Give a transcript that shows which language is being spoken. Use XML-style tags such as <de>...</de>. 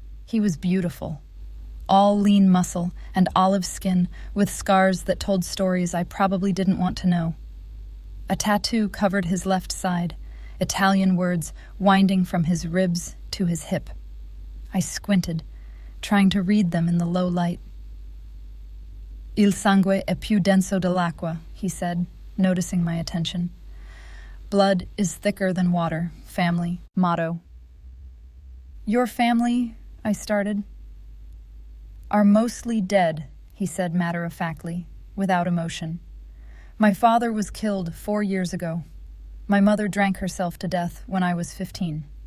<en>He was beautiful, all lean muscle and olive skin with scars that told stories I probably didn't want to know. A tattoo covered his left side, Italian words winding from his ribs to his hip. I squinted, trying to read them in the low light.</en> <it>Il sangue è più denso dell'acqua,</it> <en>he said, noticing my attention. Blood is thicker than water, family, motto. Your family, I started. Are mostly dead, he said matter-of-factly, without emotion. My father was killed 4 years ago. My mother drank herself to death when I was 15.</en>